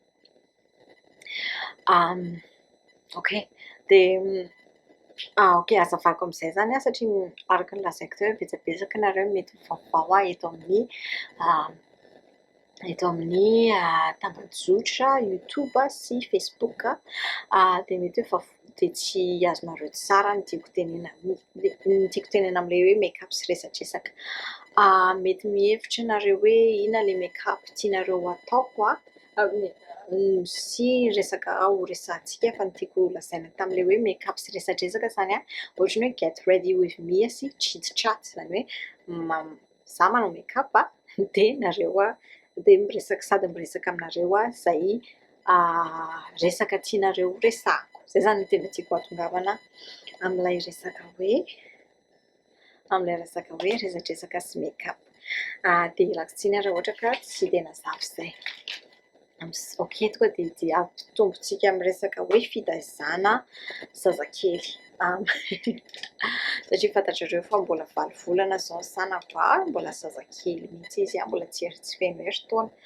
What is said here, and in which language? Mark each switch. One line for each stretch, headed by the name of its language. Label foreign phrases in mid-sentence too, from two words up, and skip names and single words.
Malagasy: Ok, dia ok, hazavako amin'izay zany satria araka ny lazaiko teo hoe betsabetsaka nareo mety mivaovao eto amin'ny tambazotra YouTube sy Facebook, dia mety hoe dia tsy azonareo tsara ny tiako tenena amin'ilay hoe make-up sy resadresaka. Mety mihevitra nareo hoe inona ilay make-up tianareo ataoko sy resaka ho resahantsika, fa ny tiako lazaina tamin'ilay hoe make-up sy resadresaka zany ohatran'ny hoe
English: get ready with me
Malagasy: sy
English: chit chat,
Malagasy: izany hoe izaho manao make-up dia nareo dia miresaka sady miresaka aminareo izay resaka tianareo resahako. Izay zany no tena tiako hatongavana amin'ilay resaka hoe resadresaka sy make-up. Dia ialako tsiny raha ohatra ka tsy dia nazava izay. Ok, tonga dia ampitombontsika amin'ny resaka hoe fitaizana zazakely. Satria fantatrareo fa mbola 9 volana izao ny sanako, mbola zazakely mihitsy izy, mbola tsy feno herintaona.